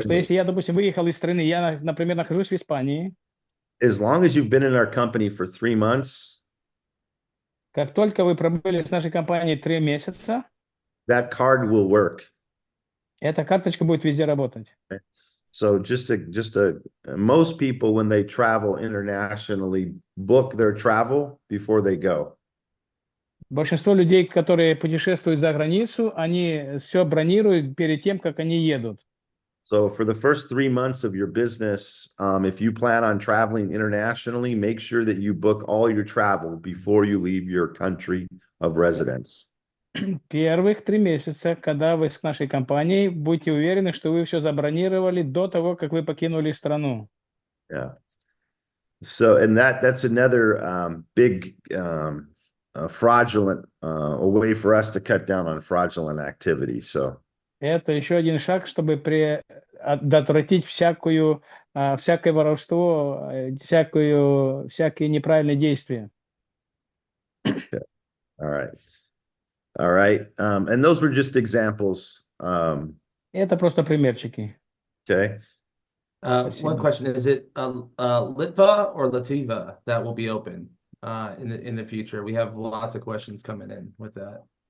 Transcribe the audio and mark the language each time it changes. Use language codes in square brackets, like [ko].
[ru] что если я, допустим, выехал из страны, я, например, нахожусь в Испании, [en] as long as you've been in our company for 3 months, [ru] как только вы пробыли с нашей компанией 3 месяца, [en] that card will work. [ru] эта карточка будет везде работать. [en] So most people, when they travel internationally, book their travel before they go. [ru] Большинство людей, которые путешествуют за границу, они все бронируют перед тем, как они едут. [en] So for the first 3 months of your business, if you plan on traveling internationally, make sure that you book all your travel before you leave your country of residence. [ru] Первых 3 месяца, когда вы с нашей компанией, будьте уверены, что вы все забронировали до того, как вы покинули страну. [en] Yeah. So, and that's another big fraudulent a way for us to cut down on fraudulent activity. So. [ru] Это еще один шаг, чтобы предотвратить всякое воровство, всякие неправильные действия. [en] Okay. All right. And those were just examples. [ru] Это просто примерчики. [en] Okay. One question, is it Litva or Lativa that will be open in the future? We have lots of questions coming in with that.